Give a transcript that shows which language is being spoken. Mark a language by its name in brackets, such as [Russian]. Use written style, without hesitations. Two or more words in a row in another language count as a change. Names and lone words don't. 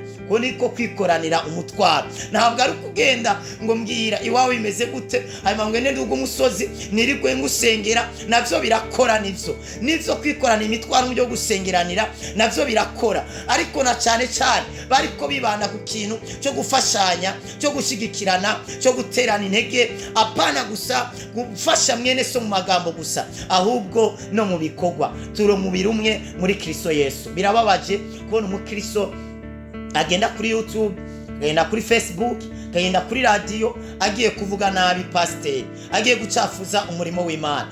[Rundi] Ko niko kwikoranira umutwaro. Ntabwo ari kugenda ngo mbwira iwawe imeze gute, hanyuma ngo nende ugo musozi nirigwe ngusengera, navyo birakora. Nivyo kwikorana imitwaro byo gusengeranira navyo birakora, ariko na cyane bariko bibanda ku kintu cyo gufashanya, cyo gushigikirana, cyo guterana intege, apana gusa gufasha mwene so mu magambo gusa, ahubwo no mu bikorwa. Turo mubiri umwe muri Kristo Yesu. Birababaje kubona umukristo agenda kuri YouTube, agenda kuri Facebook, agenda kuri radio, agiye kuvuga nabi pasiteri, agiye gucafuza umurimo w'Imana.